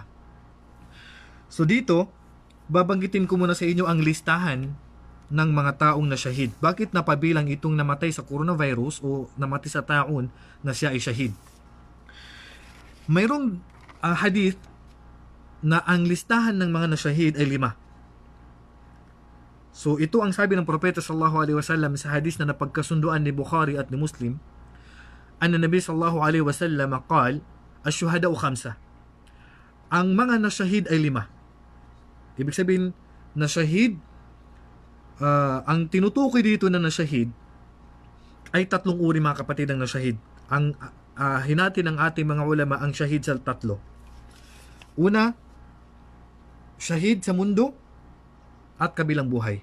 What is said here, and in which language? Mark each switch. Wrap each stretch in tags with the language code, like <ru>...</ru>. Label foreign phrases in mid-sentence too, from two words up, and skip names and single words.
<tl>So dito, babanggitin ko muna sa inyo ang listahan ng mga taong nasyahid. Bakit napabilang itong namatay sa coronavirus o namatay sa taon na siya ay syahid? Mayroong hadith na ang listahan ng mga nasyahid ay 5. So ito ang sabi ng propeta</tl> <ar>صلى الله عليه وسلم</ar> <tl>sa hadith na napagkasunduan ni Bukhari at ni Muslim.</tl> <ar>النبي صلى الله عليه وسلم قال الشهداء 5.</ar> <tl>Ang mga nasyahid ay 5. Ibig sabihin, nasyahid, ang tinutukoy dito na nasyahid ay 3 uri, mga kapatid, ng nasyahid. Ang hinati ng ating mga ulama ang syahid sa 3. Una, syahid sa mundo at kabilang buhay.</tl>